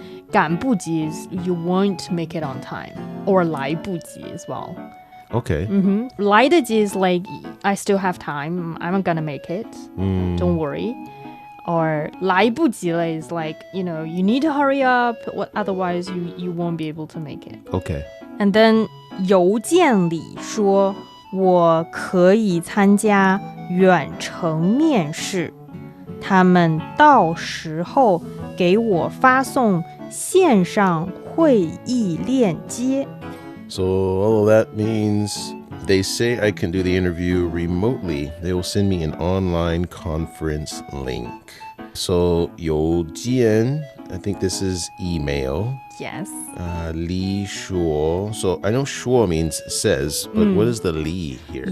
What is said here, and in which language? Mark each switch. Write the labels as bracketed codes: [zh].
[en] 赶不及 is you won't make it on time. Or 来不及 as well. Okay. 来得及 is like, I still have time. I'm gonna make it. Don't worry. Or 来不及了 is like, you need to hurry up. Otherwise, you won't be able to make it. Okay. And then [zh] 邮件里说我可以参加远程面试，他们到时候给我发送线上会议链接。 [en] So all of that means they say I can do the interview remotely. They will send me an online conference link. So 邮件, I think this is email. Yes. li shuo. So I know shuo means says, but what is the li here?